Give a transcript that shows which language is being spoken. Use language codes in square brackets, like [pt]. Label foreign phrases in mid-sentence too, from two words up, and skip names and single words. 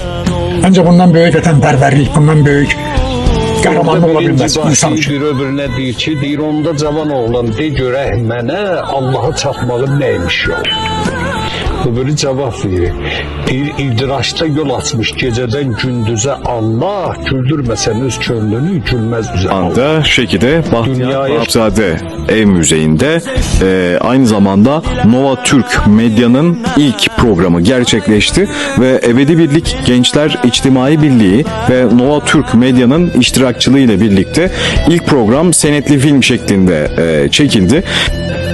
[az] Ancaq bundan böyük vətənpərvərlik, bundan böyük qəhrəmanlıq ola bilməz insan üçün. Bir öbürünə deyir ki, deyir onda cavan oğlan de görək mənə Allah'a çatmağın nəymiş yol. Öbürü cavab verir. Bir idraçda yol açmış gecədən gündüzə Allah, güldürməsən öz könlünü gülməz üzə. [tr] Anda Şeki'de Bahtiyar Vahabzade Ev Müzeyi'nde aynı zamanda Nova Türk Medya'nın ilk programı gerçekleşti ve Ebedi Birlik Gençler İçtimai Birliği ve Nova Türk Medya'nın iştirakçılığı ile birlikte ilk program senetli film şeklinde çekildi.